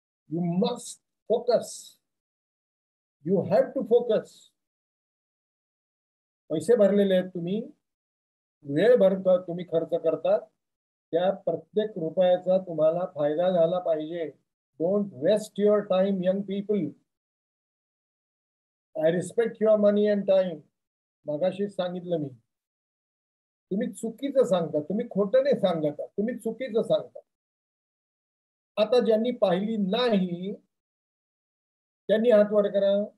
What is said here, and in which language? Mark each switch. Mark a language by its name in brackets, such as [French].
[English] You must focus. You have to focus. [Marathi] पैसे भरलेले आहेत तुम्ही, वेळ भरता तुम्ही, खर्च करतात, त्या प्रत्येक रुपयाचा तुम्हाला फायदा झाला पाहिजे. [English] Don't waste your time young people. I respect your money and time. [Marathi] मगाशीच सांगितलं मी, तुम्ही चुकीचं सांगता, तुम्ही खोटं नाही सांगता, तुम्ही चुकीचं सांगता. आता ज्यांनी पाहिली नाही त्यांनी हात वर करा.